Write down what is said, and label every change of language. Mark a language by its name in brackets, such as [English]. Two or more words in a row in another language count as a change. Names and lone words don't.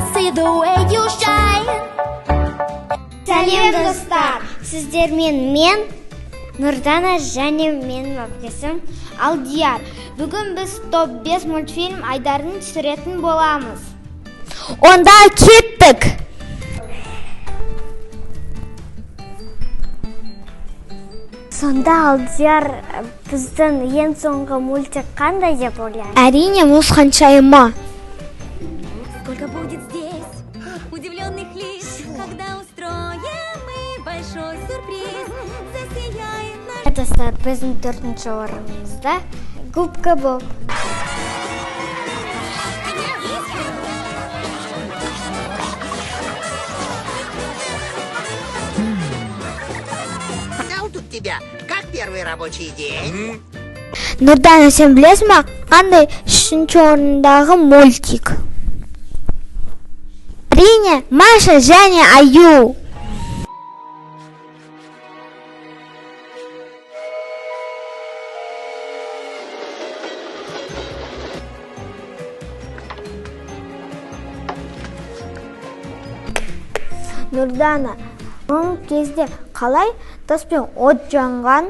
[English] the way you shine. [Kazakh] Сәлем достар! Сіздермен мен Нұрдана және менің әпкесім Алдияр. Бүгін біз топ 5 мультфильм Айдардың түсіретін боламыз. Онда кеттік! Сонда Алдияр біздің ең соңғы мультик қандай деп ойлайды? Әрине, мұз ханшайымы. [Russian] Сколько будет здесь удивленных лиц, когда устроим мы большой сюрприз, засияет наш... [Kazakh] Достар, біздің 4-ші орынымызда Губка Боб. [Russian] Ждал тут тебя, как первый рабочий день. [Kazakh] Нұрдана, сен білесің ма, қандай 3-ші орындағы мультик? Әрине, Маша және Аю. Нұрдана, бұл кезде қалай таспен от жанған?